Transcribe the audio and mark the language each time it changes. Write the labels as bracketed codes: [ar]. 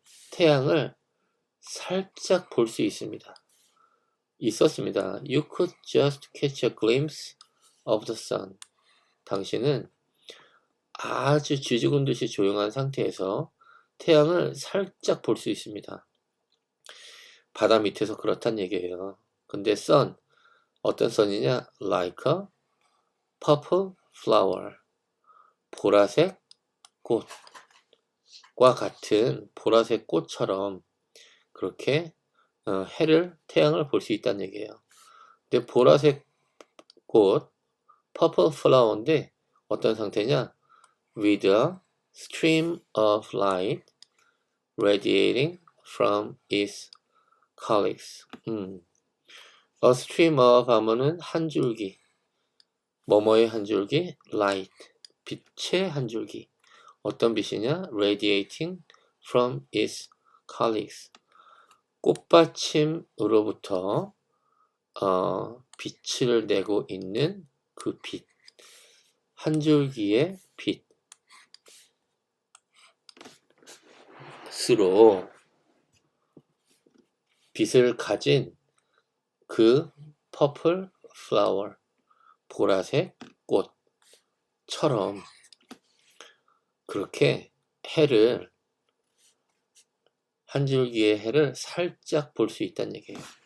[ko] 태양을 살짝 볼 수 있습니다. 있었습니다. [en] You could just catch a glimpse of the sun. [ko] 당신은 아주 쥐죽은 듯이 조용한 상태에서 태양을 살짝 볼 수 있습니다. 바다 밑에서 그렇단 얘기예요. 근데 sun, 어떤 sun이냐? [en] Like a purple flower. [ko] 보라색 꽃과 같은 보라색 꽃처럼 그렇게 태양을 볼 수 있다는 얘기예요. 근데 보라색 꽃, purple flower인데 어떤 상태냐? [en] With a stream of light radiating from its calyx. A stream of [ko] 하면은 한 줄기. 뭐뭐의 한 줄기? Light. 빛의 한 줄기. 어떤 빛이냐? [en] Radiating from its calyx. [ko] 꽃받침으로부터 빛을 내고 있는 그 빛. 한 줄기의 빛으로 빛을 가진 그 purple flower, 보라색 꽃처럼 그렇게 한 줄기의 해를 살짝 볼 수 있다는 얘기예요.